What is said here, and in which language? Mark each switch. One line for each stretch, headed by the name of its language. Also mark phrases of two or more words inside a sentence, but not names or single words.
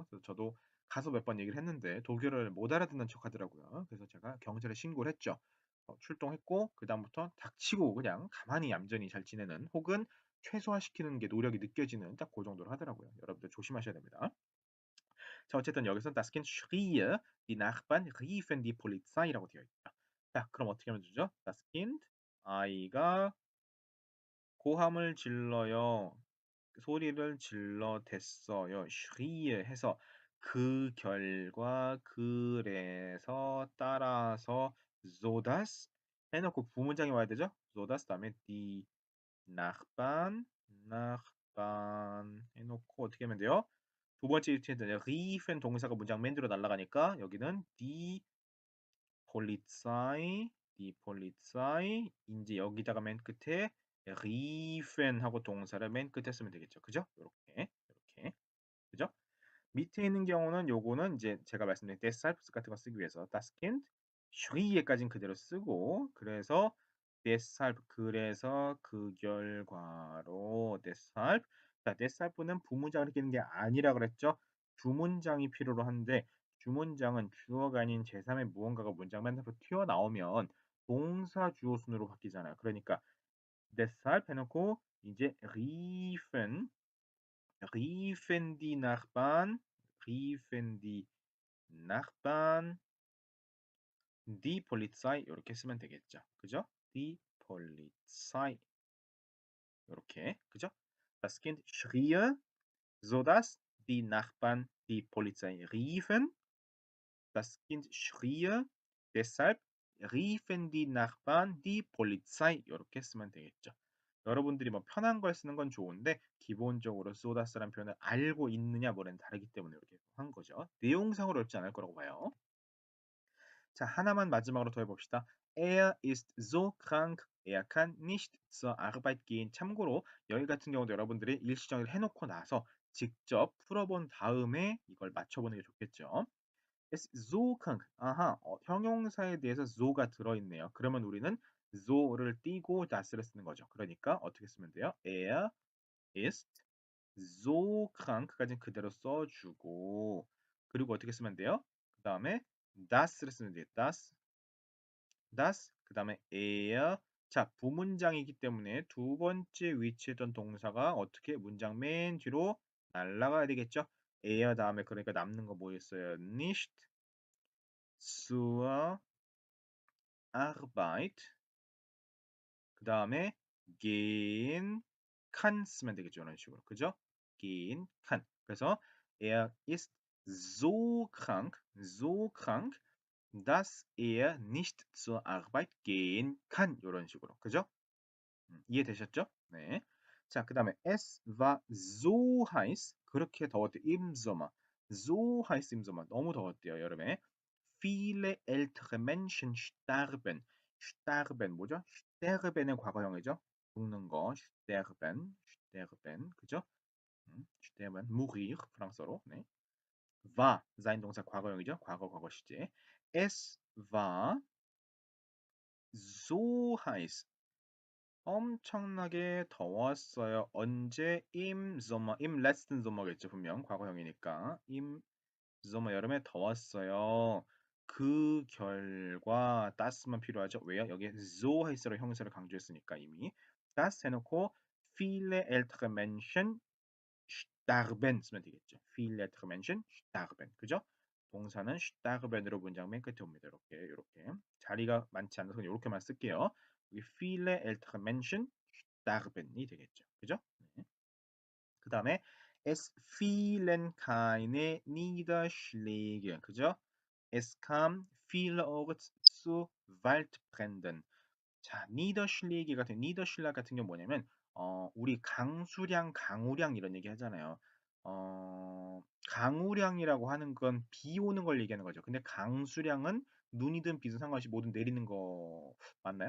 Korean: 그래서 저도 가서 몇 번 얘기를 했는데 독일어를 못 알아듣는 척 하더라고요. 그래서 제가 경찰에 신고를 했죠. 출동했고 그다음부터 닥치고 그냥 가만히 얌전히 잘 지내는 혹은 최소화시키는 게 노력이 느껴지는 딱 그 정도로 하더라고요. 여러분들 조심하셔야 됩니다. 자, 어쨌든 여기서
German: das Kind schrie, die Nachbarn riefen die Polizei
Korean: 라고 되어 있다. 자, 그럼 어떻게 하면 되죠?
German: das Kind
Korean: 아이가 고함을 질러요. 소리를 질러 댔어요. schrie 해서 그 결과 그래서 따라서
German: so dass
Korean: 해놓고 부문장이 와야 되죠?
German: so dass
Korean: 다음에
German: die Nachbarn
Korean: 해놓고 어떻게 하면 돼요? 두 번째 유티에는 riefen 동사가 문장 맨 뒤로 날아가니까 여기는
German: die Polizei
Korean: 이제 여기다가 맨 끝에 riefen 하고 동사를 맨 끝에 쓰면 되겠죠. 그죠? 이렇게. 그죠? 밑에 있는 경우는 요거는 이제 제가 말씀드린 deshalb 같은 거 쓰기 위해서
German: das Kind schrie
Korean: 까지는 그대로 쓰고 그래서 deshalb 그래서 그 결과로 deshalb 자 deshalb는 부문장을 끼는 게 아니라 그랬죠. 주문장이 필요로 한데 주문장은 주어가 아닌 제3의 무언가가 문장 맨 앞으로 튀어나오면 동사 주어 순으로 바뀌잖아요. 그러니까 deshalb 해놓고 이제
German: riefen die Nachbarn die Polizei
Korean: 이렇게 쓰면 되겠죠. 그죠?
German: die Polizei
Korean: 이렇게 그죠?
German: Das Kind schrie, sodass die Nachbarn die Polizei riefen. Das Kind schrie, deshalb riefen die Nachbarn die Polizei
Korean: 이렇게 쓰면 되겠죠. 여러분들이 뭐 편한 걸 쓰는 건 좋은데 기본적으로 소다스라는 표현을 알고 있느냐 뭐는 다르기 때문에 이렇게 한 거죠. 내용상으로 어렵지 않을 거라고 봐요. 자, 하나만 마지막으로 더 해봅시다.
German: Er ist so krank, er kann nicht zur Arbeit gehen.
Korean: 참고로 여기 같은 경우도 여러분들이 일시정의를 해놓고 나서 직접 풀어본 다음에 이걸 맞춰보는 게 좋겠죠.
German: Es ist so krank.
Korean: 아하, 형용사에 대해서 so가 들어있네요. 그러면 우리는 so를 띄고 das를 쓰는 거죠. 그러니까 어떻게 쓰면 돼요?
German: Er ist so krank
Korean: 까지는 그대로 써주고 그리고 어떻게 쓰면 돼요? 그 다음에 das를 쓰면 돼요. das das 그다음에 er 자, 부문장이기 때문에 두 번째 위치에 있던 동사가 어떻게 문장 맨 뒤로 날아가야 되겠죠? er 다음에 그러니까 남는 거 뭐였어요?
German: nicht zur Arbeit
Korean: 그다음에
German: gehen kann
Korean: 쓰면 되겠죠. 이런 식으로. 그죠?
German: gehen kann. 그래서 er ist so krank, dass er nicht zur Arbeit gehen kann.
Korean: 이런 식으로. 그죠? 이해되셨죠? 네. 자, 그다음에
German: es war so heiß.
Korean: 그렇게 더웠대요.
German: Im Sommer. So heiß im Sommer.
Korean: 너무 더웠대요. 여름에.
German: Viele ältere Menschen starben.
Korean: starben 뭐죠? sterben의 과거형이죠. 죽는 거.
German: sterben. 그죠? sterben.
Korean: mourir 프랑스어로. 네.
German: war sein
Korean: 동사 과거형이죠. 과거 시제.
German: Es war so heiß.
Korean: 엄청나게 더웠어요. 언제?
German: Im Sommer. Im letzten Sommer겠죠.
Korean: 분명 과거형이니까.
German: Im Sommer
Korean: 여름에 더웠어요. 그 결과 das만 필요하죠. 왜요? 여기에
German: so heiß
Korean: 로 형용사를 강조했으니까 이미 das 해놓고
German: viele ältere Menschen starben
Korean: 쓰면 되겠죠.
German: viele ältere Menschen starben.
Korean: 그죠? 동사는 starben으로 문장 맨 끝에 옵니다. 이렇게 자리가 많지 않아서 그냥 이렇게만 쓸게요. 여기
German: viele ältere Menschen starben
Korean: 이 되겠죠. 그죠? 네.
German: 그 다음에 es fielen keine Niederschläge. 그죠? Es kam vielerorts zu Waldbränden.
Korean: 자, 니더슐라그 같은 경우 뭐냐면 우리 강수량, 이런 얘기 하잖아요. 강우량이라고 하는 건 비 오는 걸 얘기하는 거죠. 근데 강수량은 눈이든 비든 상관없이 뭐든 내리는 거 맞나요?